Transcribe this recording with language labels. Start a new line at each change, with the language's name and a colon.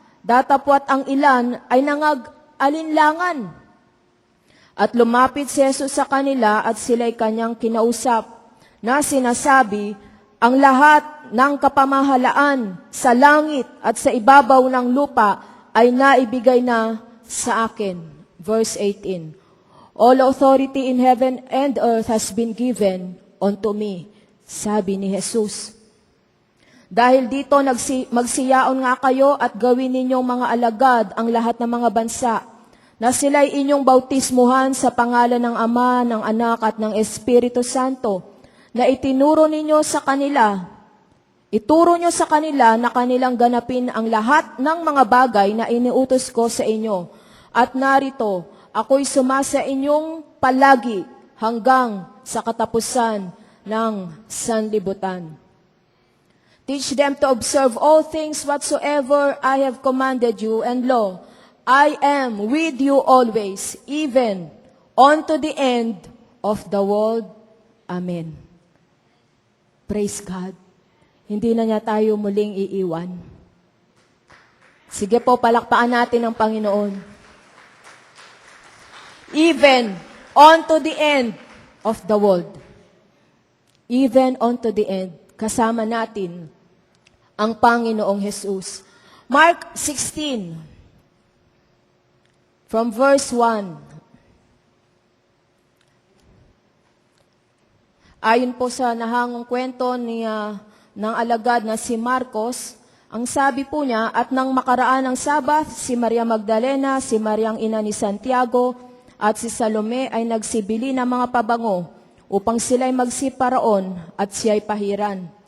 Filipino: Datapwat ang ilan ay nangag-alinlangan. At lumapit si Jesus sa kanila at sila'y kanyang kinausap na sinasabi, ang lahat ng kapamahalaan sa langit at sa ibabaw ng lupa ay naibigay na sa akin.
English: Verse 18, all authority in heaven and earth has been given unto me.
Filipino: Sabi ni Jesus. Dahil dito magsiyaon nga kayo at gawin ninyong mga alagad ang lahat ng mga bansa, na sila'y inyong bautismuhan sa pangalan ng Ama, ng Anak at ng Espiritu Santo, na itinuro ninyo sa kanila. Ituro nyo sa kanila na kanilang ganapin ang lahat ng mga bagay na iniutos ko sa inyo. At narito, ako'y sumasa inyong palagi hanggang sa katapusan ng sanlibutan.
English: Teach them to observe all things whatsoever I have commanded you, and lo, I am with you always, even unto the end of the world.
Filipino: Amen. Praise God. Hindi na niya tayo muling iiwan. Sige po, palakpakan natin ang Panginoon.
English: Even unto the end of the world. Even unto the end.
Filipino: Kasama natin ang Panginoong Jesus.
English: Mark 16, from verse 1.
Filipino: Ayon po sa nahangong kwento ng alagad na si Marcos, ang sabi po niya, at nang makaraan ng Sabat, si Maria Magdalena, si Mariang ina ni Santiago, at si Salome ay nagsibili ng mga pabango upang sila'y magsiparaon at siya'y pahiran.